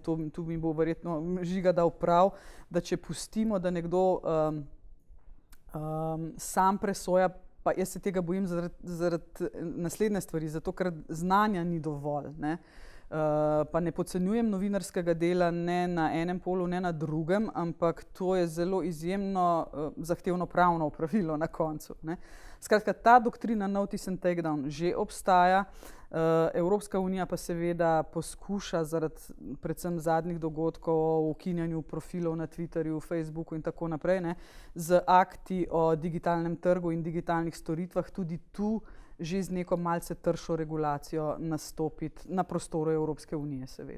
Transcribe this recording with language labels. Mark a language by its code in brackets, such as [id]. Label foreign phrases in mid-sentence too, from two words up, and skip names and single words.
[sl] Tu mi bo verjetno Žiga dal prav, da če pustimo, da nekdo sam presoja, pa jaz se tega bojim zaradi naslednje stvari, zato ker znanja ni dovolj. Ne? Pa ne podcenjujem novinarskega dela ne na enem polu, ne na drugem, ampak to je zelo izjemno zahtevno pravno opravilo na koncu. Ne. Skratka, ta doktrina [en] notice and take down [sl] že obstaja. Evropska unija pa seveda poskuša zaradi predvsem zadnjih dogodkov o ukinjanju profilov na Twitterju, Facebooku in tako naprej, ne, z akti o digitalnem trgu in digitalnih storitvah tudi tu že z neko malce tršo regulacijo nastopiti na prostoru Evropske unije, seveda.